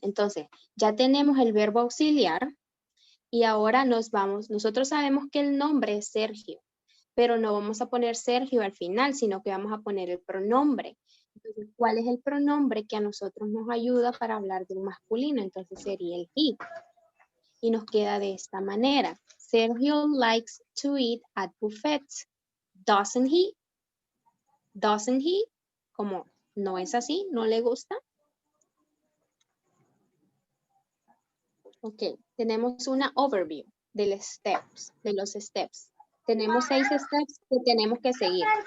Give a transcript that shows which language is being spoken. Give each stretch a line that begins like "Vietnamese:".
Spanish: Entonces, ya tenemos el verbo auxiliar y ahora nos vamos. Nosotros sabemos que el nombre es Sergio. pero no vamos a poner Sergio al final, sino que vamos a poner el pronombre. Entonces, ¿cuál es el pronombre que a nosotros nos ayuda para hablar de un masculino? Entonces sería el he. Y nos queda de esta manera.
English: Sergio likes to eat at buffets. Doesn't he? Doesn't he?
Spanish: Como no es así, no le gusta. Ok, tenemos una overview de los steps. Tenemos 6 steps que tenemos que seguir.